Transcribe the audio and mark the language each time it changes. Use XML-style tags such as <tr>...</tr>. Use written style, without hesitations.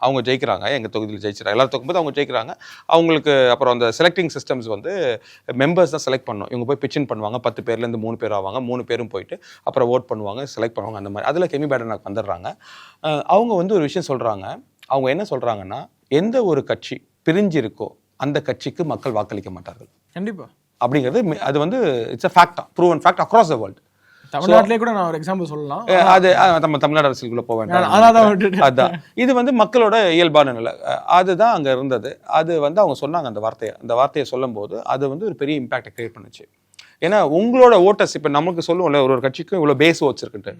<ta>அவங்க ஜெயிக்கிறாங்க, எங்கள் தொகுதியில் ஜெயிச்சிட்டாங்க. எல்லாரும் தொகும்போது அவங்க ஜெயிக்கிறாங்க. அவங்களுக்கு அப்புறம் அந்த செலக்டிங் சிஸ்டம்ஸ் வந்து மெம்பர்ஸ் தான் செலக்ட் பண்ணணும். இவங்க போய் பிச்சின் பண்ணுவாங்க, 10 பேர்லேருந்து 3 பேர் ஆவாங்க. 3 பேரும் போயிட்டு அப்புறம் ஓட் பண்ணுவாங்க, செலக்ட் பண்ணுவாங்க. அந்த மாதிரி அதில் கெமி பேடனாக் வந்துடுறாங்க. அவங்க வந்து ஒரு விஷயம் சொல்கிறாங்க. அவங்க என்ன சொல்கிறாங்கன்னா, எந்த ஒரு கட்சி பிரிஞ்சிருக்கோ அந்த கட்சிக்கு மக்கள் வாக்களிக்க மாட்டார்கள் கண்டிப்பா அப்படிங்கிறது. அது வந்து</ta> <en>It's a fact, proven fact across the world.</en> <ta>தமிழ்நாட்டிலே கூட நான் ஒரு எக்ஸாம்பிள் சொல்லலாம். அது நம்ம தமிழ்நாடு அரசியலுக்குள்ள போக வேண்டாம். அதான் இது வந்து மக்களோட இயல்பான நிலை. அதுதான் அங்கே இருந்தது. அது வந்து அவங்க சொன்னாங்க அந்த வார்த்தையை சொல்லும் போது அது வந்து ஒரு பெரிய இம்பாக்டை கிரியேட் பண்ணுச்சு. ஏன்னா உங்களோட ஓட்டர்ஸ் இப்போ நமக்கு சொல்லுவோம்ல, ஒரு கட்சிக்கு இவ்வளோ பேஸ் ஓட்ஸ் இருக்குன்ட்டு.</ta>